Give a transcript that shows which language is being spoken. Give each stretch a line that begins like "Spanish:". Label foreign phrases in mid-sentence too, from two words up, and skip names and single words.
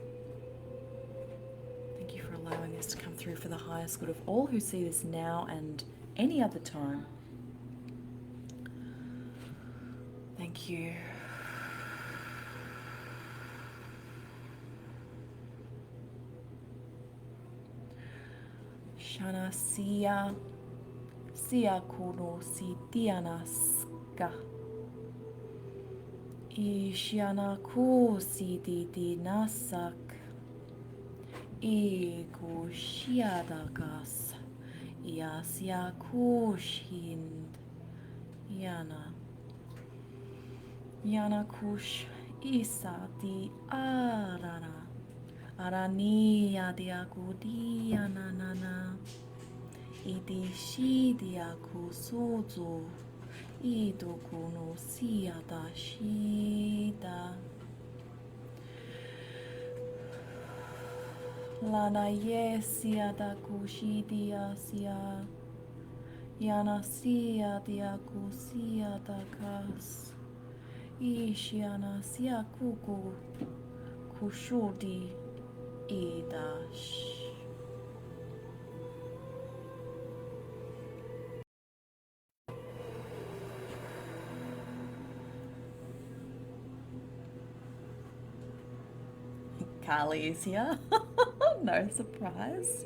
English: Thank you for allowing this to come through for the highest good of all who see this now and any other time. Thank you. Shana Sia Kuno Sitianaska Ishiana Ku Siti Nasak Ego Shiadakas Yasya Kushind Yana Kush Isati Arana Arania diagudia nanana Idishi diakusuzu Idokuno siada shida Lana yesia da kushidia sia Yana sia diakusia da kas Ishiana sia kuku kushudi Idash. Carly is here. No surprise.